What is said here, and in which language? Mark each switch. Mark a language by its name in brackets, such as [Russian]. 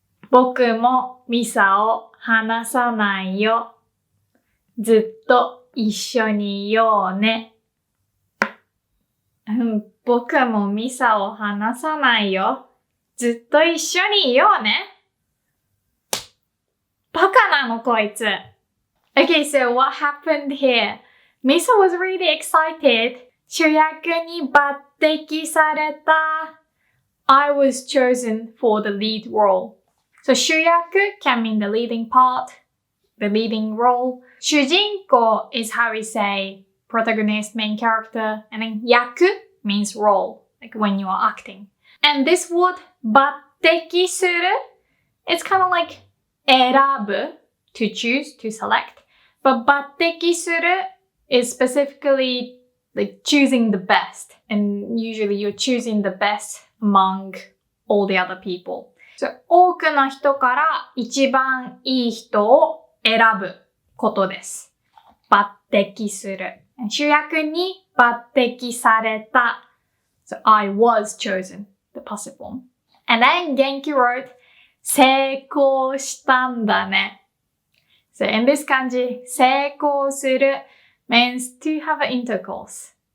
[Japanese] 僕もミサを話さないよ。ずっと一緒にいようね。僕もミサを話さないよ。ずっと一緒にいようね。バカなのこいつ。 [English] Okay, so what happened here? Misa was really excited. [Japanese] 主役に抜擢された。 [English] I was chosen for the lead role. So 主役 can mean the leading part, the leading role. 主人公 is how we say protagonist, main character. And then 役 means role, like when you are acting. And this word 抜擢する, it's kind of like 選ぶ, to choose, to select. But 抜擢する is specifically like choosing the best. And usually you're choosing the best among all the other people. [Japanese] So 多くの人から一番いい人を選ぶことです。抜擢する。主役に抜擢された。 [English] So I was chosen, the passive form. And then Genki wrote [Japanese] 成功したんだね。 [English] So in this kanji, 成功する means to have an intercourse.